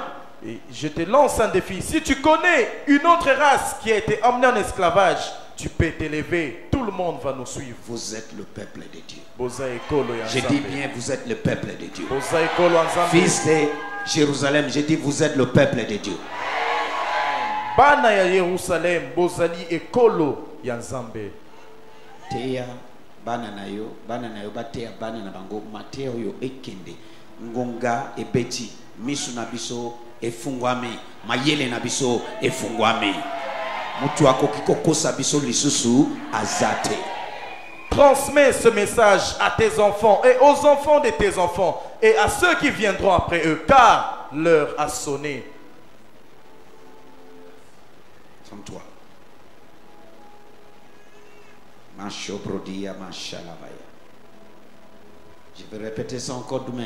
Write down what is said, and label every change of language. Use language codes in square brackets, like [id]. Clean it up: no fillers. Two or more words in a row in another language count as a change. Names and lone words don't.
[fr] Et je te lance un défi. Si tu connais une autre race qui a été emmenée en esclavage, tu peux t'élever. Tout le monde va nous suivre. Vous êtes le peuple de Dieu. Je dis bien, vous êtes le peuple de Dieu. Fils de Jérusalem, je dis, vous êtes le peuple de Dieu. [ln] Bana ya Jérusalem, bozali ekolo ya Nzambe. Teya bana na yo bateya bana na bango mateya oyo ekende ngonga ebeti misu na biso efungwami mayele na biso efungwami mutu akoki kokosa biso lisusu azate. [fr] Transmets ce message à tes enfants et aux enfants de tes enfants et à ceux qui viendront après eux, car l'heure a sonné. Comme toi. Je vais répéter ça encore demain.